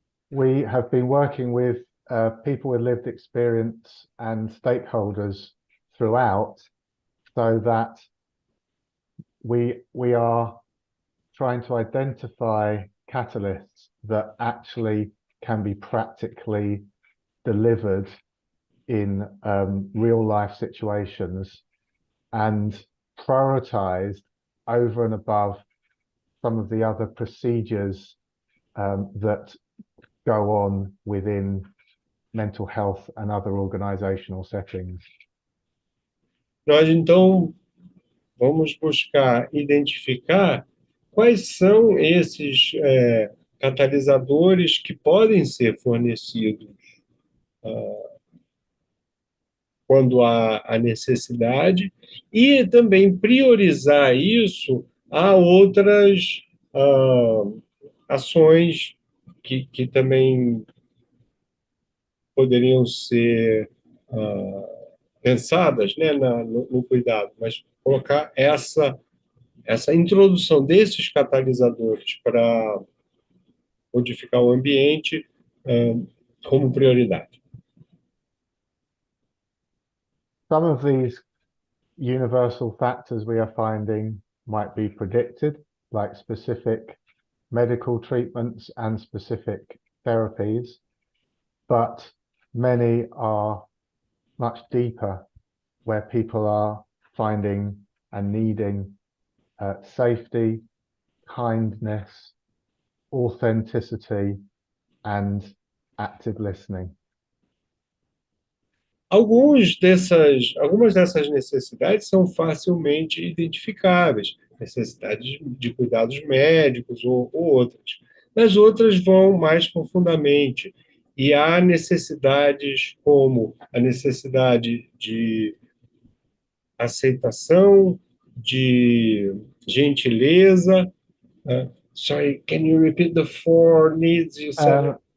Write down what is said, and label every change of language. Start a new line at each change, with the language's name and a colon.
English: We have been working with people with lived experience and stakeholders throughout, so that we are trying to identify catalysts that actually can be practically delivered in real life situations and prioritized over and above some of the other procedures that go on within mental health and other organizational settings.
Portuguese: Nós, então, vamos buscar identificar quais são esses catalisadores que podem ser fornecidos quando há a necessidade e também priorizar isso a outras ações que também poderiam ser pensadas, né, no cuidado, mas colocar essa introdução desses catalisadores para modificar o ambiente como prioridade.
English: Some of these universal factors we are finding might be predicted, like specific medical treatments and specific therapies, but many are much deeper, where people are finding and needing safety, kindness, authenticity, and active listening.
Portuguese: Algumas dessas necessidades são facilmente identificáveis, necessidades de cuidados médicos ou outras. Mas outras vão mais profundamente. E há necessidades como a necessidade de aceitação, de gentileza.
English: Sorry, can you repeat the 4 needs you said?